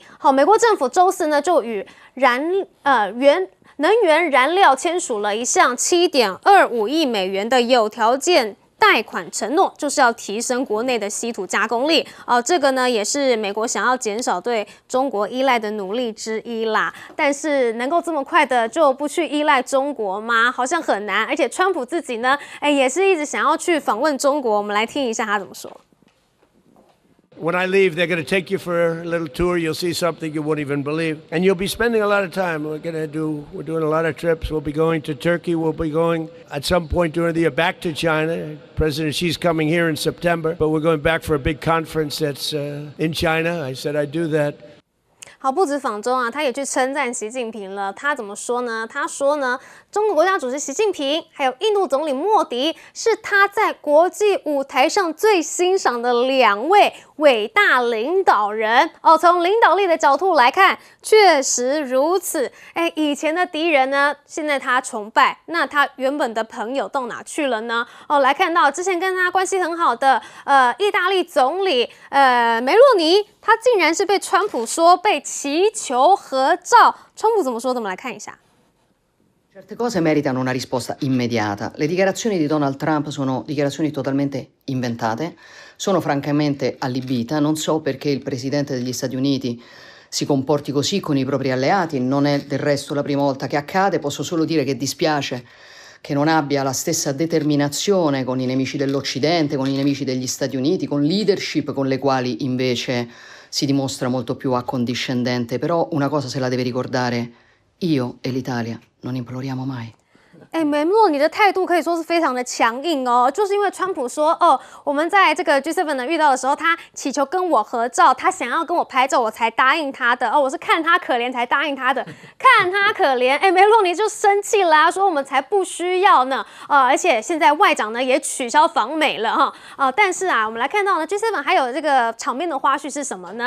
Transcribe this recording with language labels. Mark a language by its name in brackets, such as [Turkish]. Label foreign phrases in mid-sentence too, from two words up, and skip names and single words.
[Chinese] 好，美国政府周四呢就与能源燃料签署了一项7.25亿美元的有条件贷款承诺，就是要提升国内的稀土加工力。这个呢也是美国想要减少对中国依赖的努力之一啦。但是能够这么快的就不去依赖中国吗？好像很难。而且川普自己呢，也是一直想要去访问中国。我们来听一下他怎么说。 [English] When I leave, they're going to take you for a little tour. You'll see something you won't even believe. And you'll be spending a lot of time. We're doing a lot of trips. We'll be going to Turkey. We'll be going at some point during the year back to China. President Xi's coming here in September, but we're going back for a big conference that's in China. I said I'd do that. [Chinese] 好，不止访中啊，他也去称赞习近平了。他怎么说呢？他说呢，中国国家主席习近平还有印度总理莫迪是他在国际舞台上最欣赏的2位伟大领导人。从领导力的角度来看，确实如此。以前的敌人呢，现在他崇拜，那他原本的朋友到哪去了呢？来看到之前跟他关系很好的意大利总理梅洛尼，他竟然是被川普说被祈求合照。川普怎么说的？我们来看一下。 [Italian] Certe cose meritano una risposta immediata. Le dichiarazioni di Donald Trump sono dichiarazioni totalmente inventate, sono francamente allibita. Non so perché il presidente degli Stati Uniti si comporti così con i propri alleati, non è del resto la prima volta che accade. Posso solo dire che dispiace che non abbia la stessa determinazione con i nemici dell'Occidente, con i nemici degli Stati Uniti, con leadership con le quali invece si dimostra molto più accondiscendente. Però una cosa se la deve ricordare: io e l'Italia non imploriamo mai. [Chinese] 梅洛尼的态度可以说是非常的强硬哦，就是因为川普说我们在这个 G7 呢遇到的时候，他祈求跟我合照，他想要跟我拍照，我才答应他的我是看他可怜才答应他的，看他可怜，梅洛尼就生气啦，说我们才不需要呢，而且现在外长呢也取消访美了但是我们来看到呢 G7 还有这个场面的花絮是什么呢？